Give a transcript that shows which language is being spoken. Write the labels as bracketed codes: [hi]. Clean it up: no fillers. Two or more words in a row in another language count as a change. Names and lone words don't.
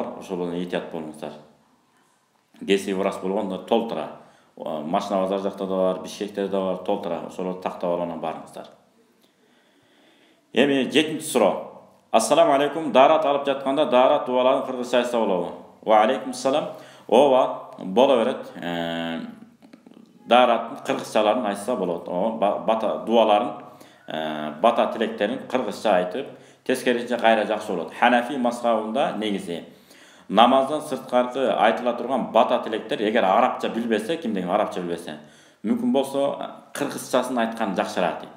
[ky] Ошолордон этият болуңуздар. Кесиби ырас болгондо толтура. Машина базар жакта да бар, Бишкекте да бар, толтура. Ошолорду тактап алып барыңыздар. Эми 7-нчи суроо. [ar] السلام عليكم. [ky] Дарат алып жатканда дарат дуаларын кыргызча айтса болобу? [ar] وعليكم السلام. [ky] Ооба, боло берет. Дараттын кыргызчаларын айтса болот. Бата дуаларын, бата тилектерин кыргызча айтып, тескерисинче кайра жакшы болот. Ханафи мазхабында негизи намаздан сырткары айтыла турган бата тилектер эгер арабча билбесе, кимдеген арабча билбесе, мүмкүн болсо кыргызчасын айткан жакшыраак дейт.